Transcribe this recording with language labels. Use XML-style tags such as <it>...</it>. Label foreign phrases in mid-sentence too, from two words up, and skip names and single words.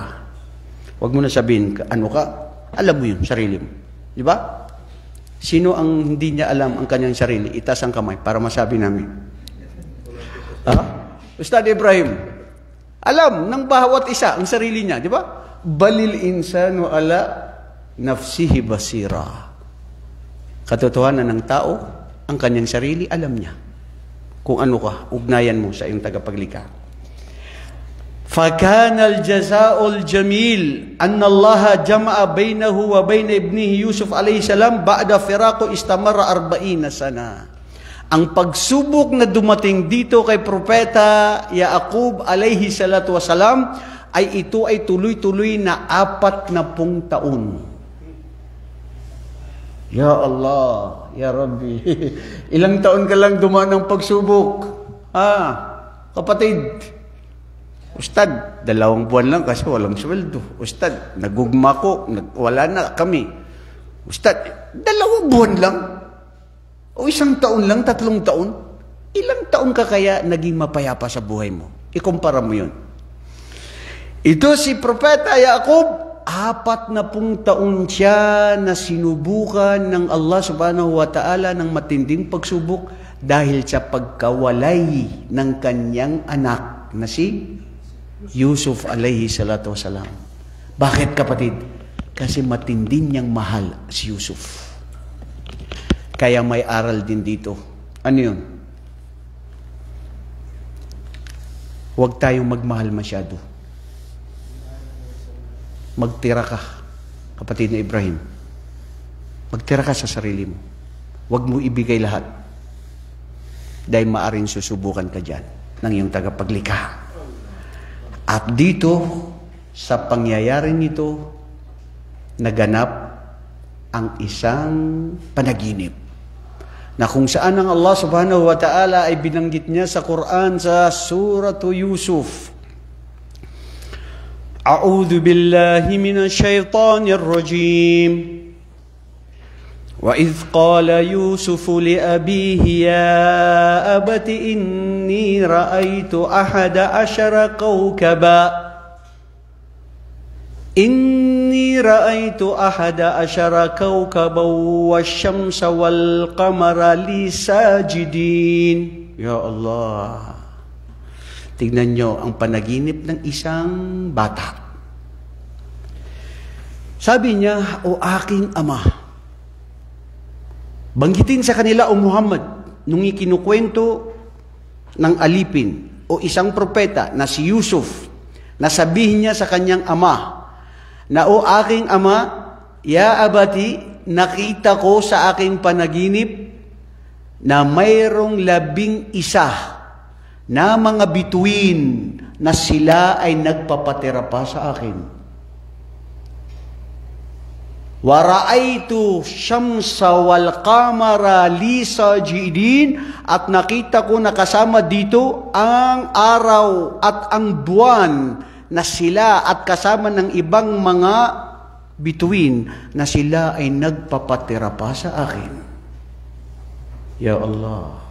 <tl>Huwag mo na sabihin ano ka, alam mo yun, sarili mo. Di ba? Sino ang hindi niya alam ang kanyang sarili? Itaas ang kamay para masabi namin. Ustad Ibrahim, alam ng bawat isa ang sarili niya, di ba?</tl> <ar>بل الإنسان على نفسه بصيرة.</ar> <tl>Katotohanan ng tao, ang kanyang sarili, alam niya. Kung ano ka, ugnayan mo sa iyong tagapaglikha.</tl> <ar>فَكَانَ الْجَزَاءُ الْجَمِيلِ أَنَّ اللَّهَ جَمَعَ بَيْنَهُ وَبَيْنَ ابْنِهِ يُوسُف عَلَيْهِ السَّلَامِ بَعْدَ فِرَاقُ اسْتَمَرَّ 40 sana.</ar> <tl>Ang pagsubok na dumating dito kay Propeta Yaqub</tl> <ar>عليه الصلاة والسلام</ar> <tl>ay ito ay tuloy-tuloy na 40 taon.</tl> <ar>يا الله يا ربي,</ar> <tl>ilang taon ka lang dumaan ng pagsubok? Kapatid, Ustad, 2 buwan lang kasi walang sweldo. Ustad,</tl> <ceb>nagugma ko,</ceb> <tl>wala na kami. Ustad, 2 buwan lang? O 1 taon lang, 3 taon? Ilang taon ka kaya naging mapayapa sa buhay mo? Ikumpara mo yun. Ito si Propeta Yaqub, 40 taon siya na sinubukan ng Allah</tl> <ar>سبحانه وتعالى</ar> <tl>ng matinding pagsubok dahil sa pagkawalay ng kanyang anak na si Yusuf</tl> <ar>عليه الصلاة والسلام.</ar> <tl>Bakit, kapatid? Kasi matindi niyang mahal si Yusuf. Kaya may aral din dito. Ano yun? Huwag tayong magmahal masyado. Magtira ka, kapatid na Ibrahim. Magtira ka sa sarili mo. Huwag mo ibigay lahat. Dahil maaring susubukan ka dyan ng iyong tagapaglikha. At dito, sa pangyayari nito, naganap ang isang panaginip na kung saan ang Allah</tl> <ar>سبحانه وتعالى</ar> <tl>ay binanggit niya sa Quran sa Suratu Yusuf.</tl> <ar>أعوذ بالله من الشيطان الرجيم. وَإِذْ قَالَ يُوسُفُ لِأَبِيهِ يَا أَبَتِ إِنِّي رَأَيْتُ 11 كَوْكَبًا إِنِّي رَأَيْتُ 11 كَوْكَبًا وَالشَّمْسَ وَالْقَمَرَ لِي سَاجِدِينَ. يا الله.</ar> <tl>Tignan nyo ang panaginip ng isang bata. Sabi niya, "O aking ama," banggitin sa kanila, "O Muhammad," nung ikinukwento ng alipin o isang propeta na si Yusuf, nasabihin niya sa kanyang ama na, "O aking ama,</tl> <ar>يا أبت,</ar> <tl>nakita ko sa aking panaginip na mayroong 11 na mga bituin na sila ay nagpapatira pa sa akin.</tl> <ar>ورأيت الشمس والقمر لي ساجدين,"</ar> <tl>at nakita ko na kasama dito ang araw at ang buwan na sila at kasama ng ibang mga bituin na sila ay nagpapatira pa sa akin.</tl> <ar>يا الله.</ar>